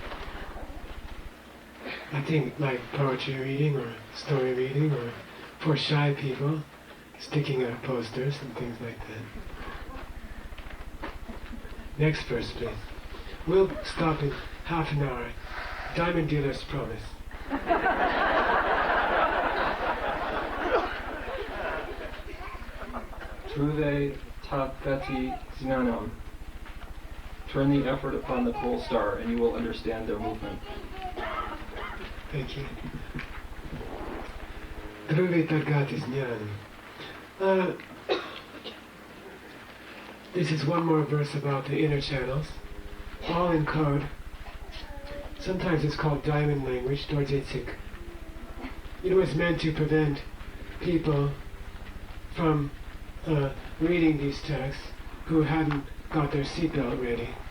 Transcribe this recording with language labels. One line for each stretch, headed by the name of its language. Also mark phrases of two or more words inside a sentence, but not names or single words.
English: I think like poetry reading or story reading, or for shy people, sticking out posters and things like that. Next verse, please. We'll stop in half an hour. Diamond dealer's promise.
Sanskrit: Truve tapeti jnanam.
English: Turn the effort upon the pole star and you will understand their movement. Thank you.
Sanskrit: Dhruve targati jnanam.
English: This is one more verse about the inner channels, all in code. Sometimes it's called diamond language, dorjetsik. It's meant to prevent people from reading these texts who hadn't got their seatbelt ready.